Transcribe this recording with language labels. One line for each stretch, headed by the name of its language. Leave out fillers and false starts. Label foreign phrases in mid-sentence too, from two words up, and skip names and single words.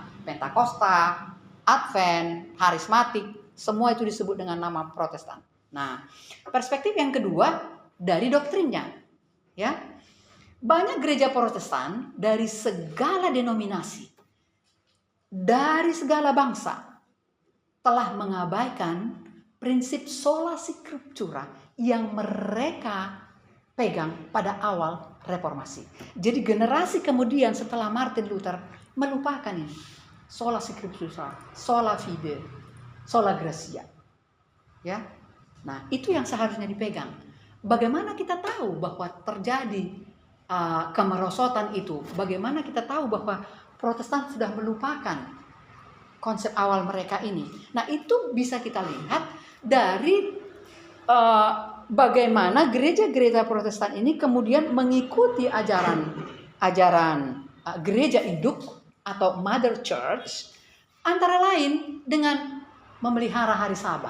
Indonesian: Pentakosta, Advent, Harismatik, semua itu disebut dengan nama Protestan. Nah, perspektif yang kedua dari doktrinnya. Ya, banyak gereja Protestan dari segala denominasi, dari segala bangsa, telah mengabaikan prinsip
Latin: sola scriptura
Indonesian: yang mereka pegang pada awal reformasi. Jadi generasi kemudian setelah Martin Luther melupakan ini.
Latin: Sola scriptura, sola fide, sola gratia.
Indonesian: Ya. Nah, itu yang seharusnya dipegang. Bagaimana kita tahu bahwa terjadi kemerosotan itu? Bagaimana kita tahu bahwa Protestan sudah melupakan konsep awal mereka ini? Nah, itu bisa kita lihat dari bagaimana gereja-gereja Protestan ini kemudian mengikuti ajaran gereja induk atau
English: Mother Church,
Indonesian: antara lain dengan memelihara hari Sabat.